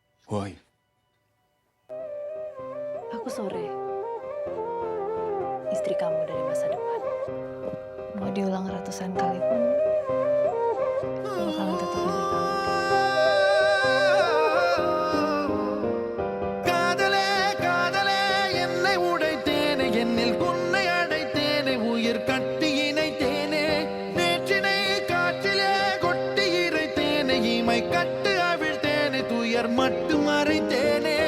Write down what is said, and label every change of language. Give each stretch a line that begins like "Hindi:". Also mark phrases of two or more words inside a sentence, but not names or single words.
English: Why?
Indonesian: Aku sore, istri kamu dari masa depan. Mau diulang ratusan kali pun, aku bakalan tetap milih kamu.
Tamil: காதலே காதலே என்னை உடைத்தேனே என்னில் உன்னை அடைத்தேனே உயிர் கட்டி இணைத்தேனே நேற்றினை காற்றிலே கொட்டி இறைத்தேனே இமை கட்டு அவிழ்த்தேனே துயர் மட்டும் மறைத்தேனே